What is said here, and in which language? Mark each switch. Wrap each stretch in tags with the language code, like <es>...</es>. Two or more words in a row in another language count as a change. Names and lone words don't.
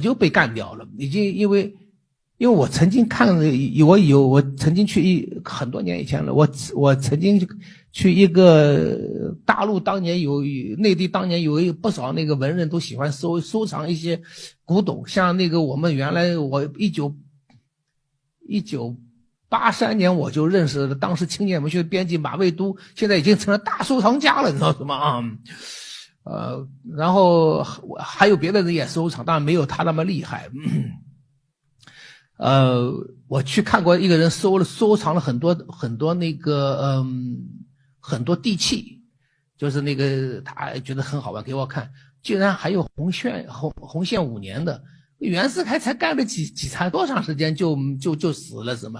<zh>就被幹掉了，已經因為我曾經看了，我曾經去很多年以前了，我曾經去一個大陸當年內地當年有不少那個文人都喜歡收藏一些古董，像那個我們原來我1983年我就認識了當時青年文學的編輯馬未都，現在已經成了大收藏家了，你知道什麼啊？然後還有別的人也收藏，當然沒有他那麼厲害。我去看過一個人收藏了很多那個很多地契，就是那個他覺得很好玩，給我看，居然還有紅線5年的，袁世凱才幹了才多長時間就死了是嗎？</zh>